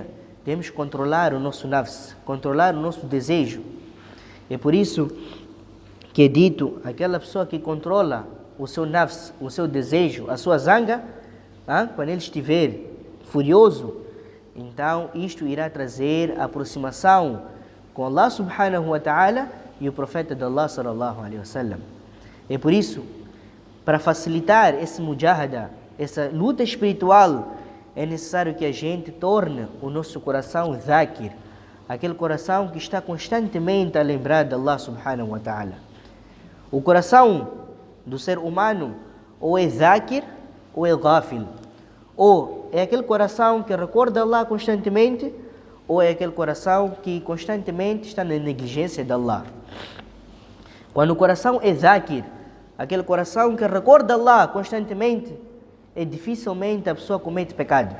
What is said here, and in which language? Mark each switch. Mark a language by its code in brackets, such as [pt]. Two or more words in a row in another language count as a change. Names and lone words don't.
[pt] Devemos controlar o nosso nafs, controlar o nosso desejo. É por isso que é dito, aquela pessoa que controla o seu nafs, o seu desejo, a sua zanga, quando ele estiver furioso, então isto irá trazer aproximação com Allah [ar] سبحانه وتعالى [pt] e o profeta de Allah [ar] صلى الله عليه وسلم. [pt] É por isso, para facilitar esse mujahada, essa luta espiritual, é necessário que a gente torne o nosso coração dhakir, aquele coração que está constantemente a lembrar de Allah [ar] سبحانه وتعالى. [pt] O coração do ser humano ou é dhakir ou é ghafil. Ou é aquele coração que recorda Allah constantemente, ou é aquele coração que constantemente está na negligência de Allah. Quando o coração é dhakir, aquele coração que recorda Allah constantemente, é dificilmente a pessoa comete pecados.